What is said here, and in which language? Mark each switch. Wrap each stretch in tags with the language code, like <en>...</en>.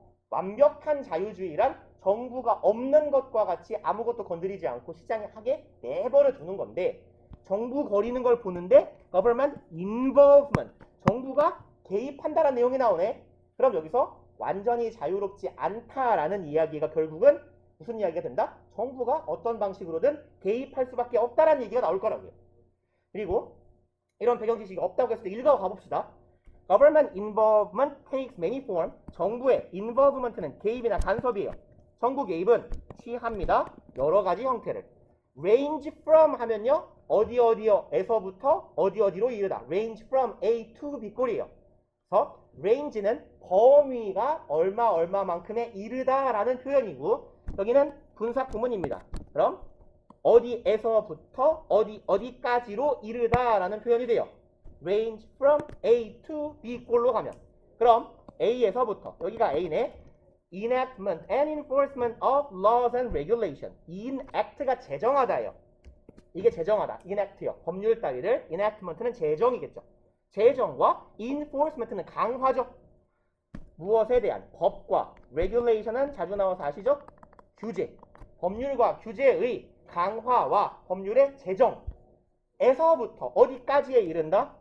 <ko>완벽한 자유주의란 정부가 없는 것과 같이 아무것도 건드리지 않고 시장에 하게 내버려 두는 건데 정부 거리는 걸 보는데</ko> <en>government involvement,</en> <ko>정부가 개입한다라는 내용이 나오네. 그럼 여기서 완전히 자유롭지 않다라는 이야기가 결국은 무슨 이야기가 된다? 정부가 어떤 방식으로든 개입할 수밖에 없다라는 얘기가 나올 거라고요. 그리고 이런 배경 지식이 없다고 했을 때 읽어 가봅시다.</ko> <en>Government involvement takes many forms.</en> <ko>정부의 involvement는 개입이나 간섭이에요. 정부 개입은 취합니다. 여러 가지 형태를.</ko> <en>range from</en> <ko>하면요. 어디에서부터 어디로 이르다.</ko> <en>range from A to B</en> <ko>꼴이에요. 그래서 range는 범위가 얼마만큼에 이르다라는 표현이고 여기는 분사 구문입니다. 그럼 어디에서부터 어디까지로 이르다라는 표현이 돼요.</ko> <en>range from A to B</en> <ko>꼴로 가면 그럼 A에서부터 여기가 A네.</ko> <en>enactment and enforcement of laws and regulation.</en> <ko>enact가 제정하다예요. 이게 제정하다. enact요. 법률 따위를 enactment는 제정이겠죠. 제정과 enforcement는 강화죠. 무엇에 대한 법과 regulation은 자주 나와서 아시죠? 규제. 법률과 규제의 강화와 법률의 제정에서부터 어디까지에 이른다?</ko>